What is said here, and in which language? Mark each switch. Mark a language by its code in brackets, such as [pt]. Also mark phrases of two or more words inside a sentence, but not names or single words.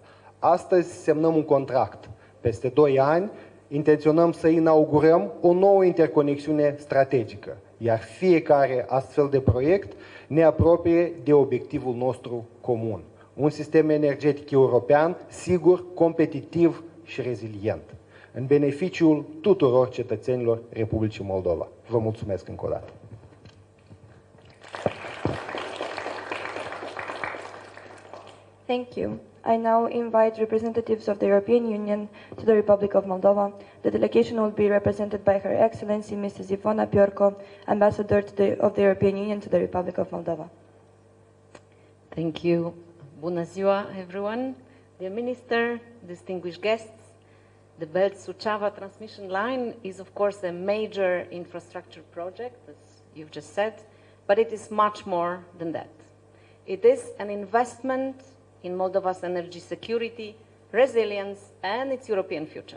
[ro] Astăzi semnăm un contract. Peste 2 ani intenționăm să inaugurăm o nouă interconexiune strategică, iar fiecare astfel de proiect ne apropie de obiectivul nostru comun. Un sistem energetic european sigur, competitiv și rezilient, în beneficiul tuturor cetățenilor Republicii Moldova. Vă mulțumesc încă o dată. [en] Thank you. I now invite representatives of the European Union to the Republic of Moldova. The delegation will be represented by Her Excellency Mrs. Ivona Piorco, Ambassador of the European Union to the Republic of Moldova. Thank you. [ro] Bună ziua, [en] everyone. Dear Minister, distinguished guests, the Bălți-Suceava transmission line is, of course, a major infrastructure project, as you've just said, but it is much more than that. It is an investment in Moldova's energy security, resilience, and its European future.